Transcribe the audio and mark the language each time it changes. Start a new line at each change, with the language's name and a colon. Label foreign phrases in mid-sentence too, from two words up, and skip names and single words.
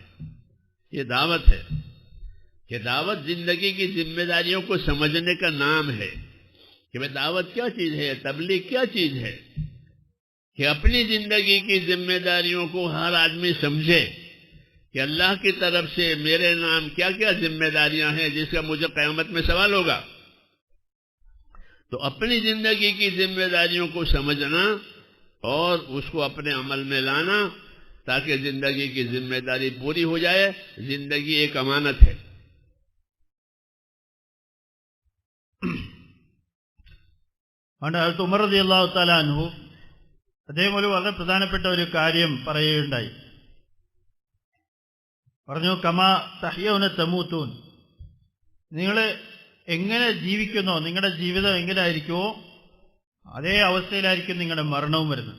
Hindi: ये दावत है कि दावत जिंदगी की जिम्मेदारियों को समझने का नाम है कि भाई दावत क्या चीज है, तबलीग क्या चीज है, कि अपनी जिंदगी की जिम्मेदारियों को हर आदमी समझे कि अल्लाह की तरफ से मेरे नाम क्या क्या जिम्मेदारियां हैं जिसका मुझे क़यामत में सवाल होगा। तो अपनी जिंदगी की जिम्मेदारियों को समझना और उसको अपने अमल में लाना ताकि जिंदगी की जिम्मेदारी पूरी हो जाए। जिंदगी एक अमानत है।
Malayalam: ഹദരത്ത് ഉമർ
Arabic: رضي الله تعالى عنه
Malayalam: അദ്ദേഹം ഒരു വളരെ പ്രധാനപ്പെട്ട ഒരു കാര്യം പറയുകയുണ്ടായി. പറഞ്ഞു,
Arabic: كما تحيون تموتون,
Malayalam: നിങ്ങൾ എങ്ങനെ ജീവിക്കുന്നോ നിങ്ങളുടെ ജീവിതം എങ്ങനെ ആയിരിക്കുമോ അതേ അവസ്ഥയിലായിരിക്കും നിങ്ങളുടെ മരണവും വരുന്നത്.